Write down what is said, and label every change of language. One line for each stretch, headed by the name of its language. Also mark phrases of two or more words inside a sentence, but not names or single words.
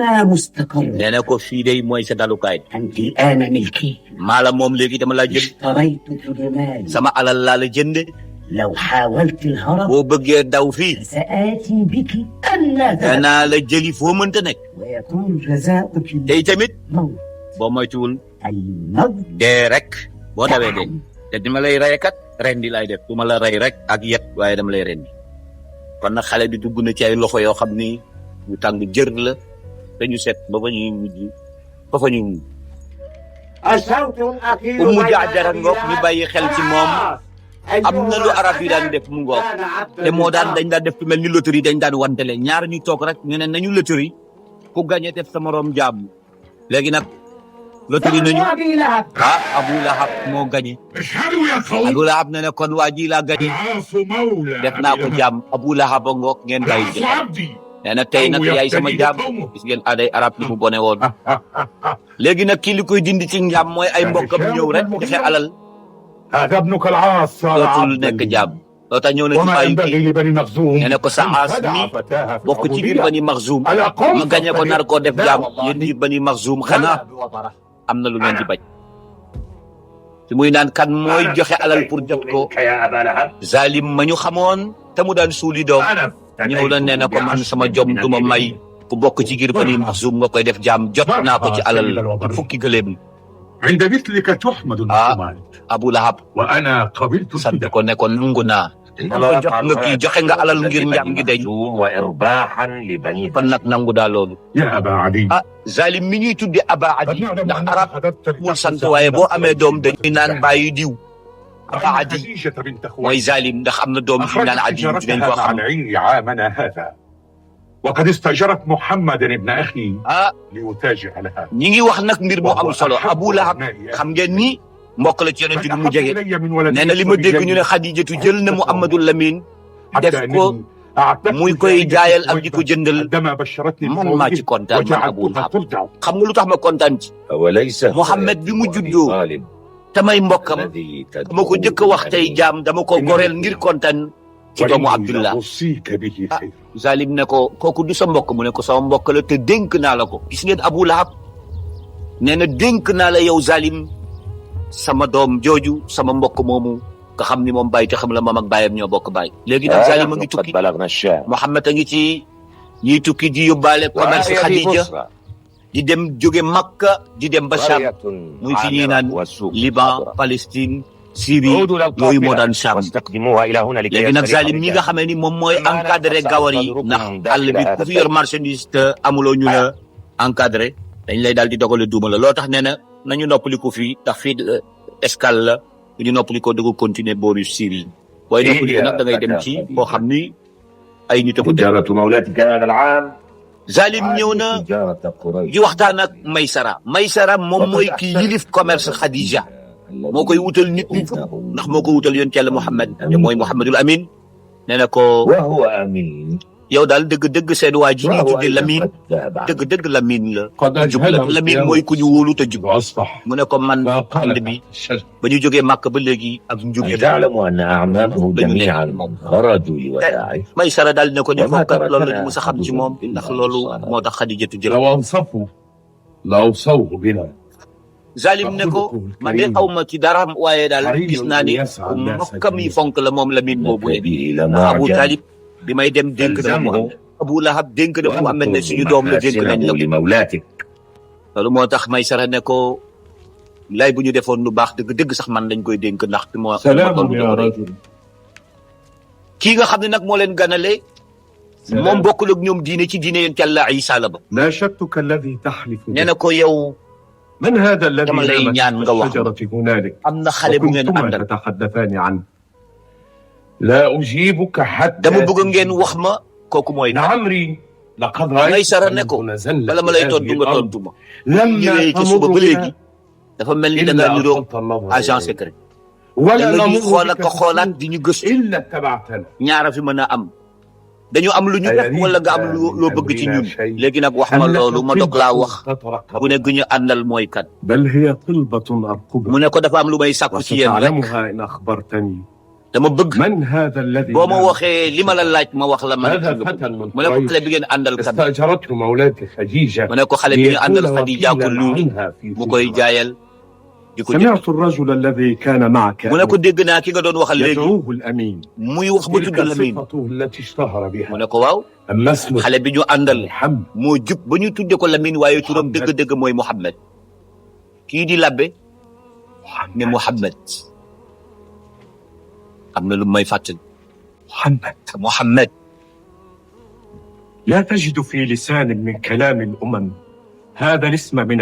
Arabic: هنا مستقر.
Wolof: nee na ko fii day mooy sa dalukaay
Arabic: أنت الآن ملكي.
Wolof: maa la moom léegi dama laa jël
Arabic: اشتريتك بمالي.
Wolof: sama alal laa la jënde
Arabic: لو حاولت الهرب
Wolof: boo bëggee daw fii
Arabic: سآتي بك ألا تهرب.
Wolof: danaa la jëli foo mënta nekk
Arabic: ويكون جزاؤك
Wolof: tey tamit
Arabic: الموت.
Wolof: boo moytuwul
Arabic: الموت.
Wolof: dee rek boo dawee dee te dima lay rey kat rendi laay def du ma la rey rek ak yet waaye dama lay rendi kon nag xale bi dugg na ci ay loxo yoo xam ni ñu tàng jër la dañu set ba fa ñuy mujj ba fa ñuy mujj Umu Jaajara ngoog ñu bàyyi xel ci moom am na lu arab yi daan def mu ngoog te moo daan dañ daan def lu mel ni loterie dañ daan wantele ñaar ñu toog rek ñu ne nañu loterie ku gagné def sa morom jàmm léegi nag loterie nañu Abu Lahab moo gagné
Arabic: اشهدوا يا قوم
Wolof: Abu Lahab ne ne kon waa ji laa gagné
Arabic: العاص مولى
Wolof: def naa ko jàmm Abu Lahab a ngoog ngeen bàyyi
Arabic: العاص
Wolof: jël
Arabic: عبدي
Wolof: nee na tey nag yaay sama jàmm gis ngeen aaday arab ni mu bone woon léegi nag kii li koy dindi ci njàmm mooy ay mbokkam ñëw rek joxe alal
Arabic: هذا ابنك العاص صار
Wolof: dootul nekk
Arabic: عبدا
Wolof: jàmm loo tax ñëw na ci
Arabic: وما
Wolof: bàyyi
Arabic: ينبغي
Wolof: kii
Arabic: لبني مخزوم
Wolof: nee na ko sa aas mi bokk ci biir Bani Maxzum ma gañe ko nar koo def jàmm yéen biir Bani Maxzum xanaa am na lu ngeen di bañ fi muy naan kan mooy joxe alal pour jot ko zalim ma ñu xamoon te mu daan suuli doom ñëw la nee na ko man sama jom du ma may ku bokk ci biir Bani Maxzum nga koy def jàmm jot naa ko ci alal fukki gëléem
Arabic: عند مثلك تحمد المحكمات
Wolof: Abu Lahab
Arabic: وانا قبلت
Wolof: sant
Arabic: الفداء
Wolof: ko ne ko nangu naa jox nga kii joxe nga alal ngir njàm gi dañ
Arabic: وإرباحا لبني
Wolof: kon nag nangu daa loolu
Arabic: يا ابا علي
Wolof: zalim mi ñuy tudde Aba Adi
Arabic: قد نعلم
Wolof: ndax
Arabic: انك
Wolof: arab
Arabic: حدثت
Wolof: mul sant waaye boo amee doom dañuy naan bàyyi diw Aba Adi
Arabic: خديجة بنت
Wolof: mooy
Arabic: خويلد
Wolof: zalim ndax am na doom ci naan Adi dinañ
Arabic: تجارتها
Wolof: ko
Arabic: مع
Wolof: xam
Arabic: العير عامنا هذا وقد استأجرت محمد ابن أخي ليتاجر لها
Wolof: ñi ngi wax nag mbir mu am solo Abu Lahab xam ngeen ni mbokk la ci yonent bi mu jege nee na li ma dégg ñu ne Xadijatu jël na Muhammadul Lamin def ko muy koy jaayal ak di ko jëndal man maa ci kontaan man Abu Lahab xam nga lu tax ma kontaan ci
Arabic: وليس
Wolof: Muhammad bi mu juddoo tamay mbokkam dama ko njëkk a wax tey jaam dama ko goreel ngir kontaan ci doomu Abdullah
Arabic: أوصيك به خير
Wolof: Zalim ne ko kooku du sa mbokk mu ne ko sama mbokk la te dénk naa la ko gis ngeen Abu Lahab nee na dénk naa la yow Zalim sama doom jooju sama mbokk moomu nga xam ni moom bàyyi te xam la moom ak bàyyam ñoo bokk bàyyi léegi nag Zalim a ngi
Arabic: قد
Wolof: tukki
Arabic: بلغنا الشام
Wolof: Muhammad a ngi ci ñiy tukki di yóbbaale commerce Khadija di dem jóge Makka di dem ba Sham muy fi ñuy naan Liban Palestine Syrie yooyu moo daan Sham
Arabic: واستخدموها إلى هنا لكي
Wolof: léegi nag
Arabic: يستريح
Wolof: Zalim ñi nga
Arabic: الرجال.
Wolof: xamee ni moom mooy encadré gawar yi ndax àll bi ku fi yor marchandise te amuloo ñu la encadré dañ lay daal di dogale duuma la loo tax nee na nañu noppaliku fii ndax fii escale la ñu noppalikoo dëgg continuer booru Syrie booy noppaliku nag da ngay dem ci boo xam ni ay nit a ko def
Arabic: تجارة مولاتك هذا العام
Wolof: Zalim ñëw na
Arabic: تجارة قريش
Wolof: di waxtaan ak Maysara moom mooy kii yilif commerce Khadija moo koy wutal nit ñi ndax moo ko wutal yoon Yàlla Muhammad te mooy Muhammadul Amin nee na ko
Arabic: وهو أمين
Wolof: yow daal dëgg-dëgg seen waa ji ñuy
Arabic: وهو
Wolof: tudde Lamine
Arabic: أيضا قد ذهب
Wolof: dëgg-dëgg Lamine la
Arabic: قد
Wolof: jub la Lamine mooy ku ñu wóolu te jub
Arabic: وأصبح
Wolof: mu ne ko man
Arabic: ما
Wolof: ànd
Arabic: قال
Wolof: bi
Arabic: الشجر
Wolof: ba ñu jógee Màkk ba léegi ak njub
Arabic: أن تعلم أن أعمامه جميعا خرجوا لوداعه
Wolof: Maysara daal ne ko ñu
Arabic: وما
Wolof: fokkat loolu la ñu
Arabic: تركنا
Wolof: mës a xam ci moom ndax loolu moo tax Xadijatu jël
Arabic: لو أنصفوا لأوصوه بنا
Wolof: Zalim ne ko man de aw ma ci dara waaye daal gis naa ni mbokkam yi fonk la moom Lamine boobu le
Arabic: به إلى
Wolof: ndax Abu
Arabic: معجم
Wolof: Talib bi may dem dénk na Muhammad Abu Lahab dénk na Muhammad ne suñu doom la dénk nañ la ko
Arabic: لمولاتك
Wolof: loolu moo tax Maysara ne ko lay bu ñu defoon lu baax dëgg-dëgg sax man lañ koy dénk ndax moo
Arabic: سلام يا رجل
Wolof: kii nga xam ne nag moo leen ganale moom bokkul ak ñoom diine ci diine yéen Yàlla Isa la ba
Arabic: ناشدتك الذي تحلف
Wolof: nee
Arabic: به
Wolof: na ko yow
Arabic: من هذا الذي
Wolof: dama lay
Arabic: نام
Wolof: ñaan
Arabic: تحت
Wolof: nga wax
Arabic: الشجرة هنالك
Wolof: am na xale bu ngeen
Arabic: وكنتما
Wolof: àndal
Arabic: تتحدثان عنه لا أجيبك حتى
Wolof: dama bëgg ngeen wax ma kooku mooy na
Arabic: لعمري لقد رأيت
Wolof: Maysara ne ko
Arabic: أنه نزل
Wolof: bala ma lay
Arabic: في
Wolof: tontu
Arabic: هذه
Wolof: nga
Arabic: الأرض
Wolof: tontu ma
Arabic: لما
Wolof: ñëwee ci suba
Arabic: أمر
Wolof: ba léegi
Arabic: بها
Wolof: dafa mel ni da
Arabic: إلا
Wolof: nga niroog
Arabic: أغضبت النظر
Wolof: agent
Arabic: إليه.
Wolof: secret
Arabic: ولا
Wolof: da nga ñuy
Arabic: نمر
Wolof: xool ak
Arabic: بك
Wolof: a xoolaat
Arabic: في
Wolof: di ñu gëstu
Arabic: إلا اتبعتنا
Wolof: ñaara fi mën a am dañu am lu ñu def wala nga am loo bëgg ci ñun léegi nag wax ma loolu ma dog laa wax bu ne gu ñu àndal mooy kat
Arabic: بل هي طلبة أرقبها
Wolof: mu ne ko dafa am lu may sàkku ci yéen rek
Arabic: وستعلمها إن أخبرتني
Wolof: dama bëgg
Arabic: من هذا الذي
Wolof: boo ma waxee li ma la laaj ma wax la ma
Arabic: هذا
Wolof: ne
Arabic: فتى من
Wolof: mu ne ko xale
Arabic: قريش
Wolof: bi ngeen àndal kan
Arabic: استأجرته مولاتي خديجة
Wolof: mu ne ko xale bi nga àndal
Arabic: ليكون
Wolof: Xadija ko
Arabic: وكيلا
Wolof: luul
Arabic: عنها في
Wolof: mu koy
Arabic: تجارة.
Wolof: jaayal di ko jënd
Arabic: سمعت الرجل الذي كان معك
Wolof: mu ne ko dégg naa ki nga doon waxal léegi
Arabic: يدعوه الأمين
Wolof: muy wax ba tudd
Arabic: تلك
Wolof: Lamin
Arabic: صفته التي اشتهر
Wolof: mu
Arabic: بها
Wolof: ne ko waaw
Arabic: أما اسمه
Wolof: xale bi ñu àndal
Arabic: محمد
Wolof: moo jub ba ñu tudde ko Lamin waaye turam dëgg-dëgg mooy Muhammad kii di labbe ne Muhammad am na lu may fàttali
Arabic: محمد
Wolof: Muhammad
Arabic: لا تجد في لسان من كلام الأمم هذا الاسم من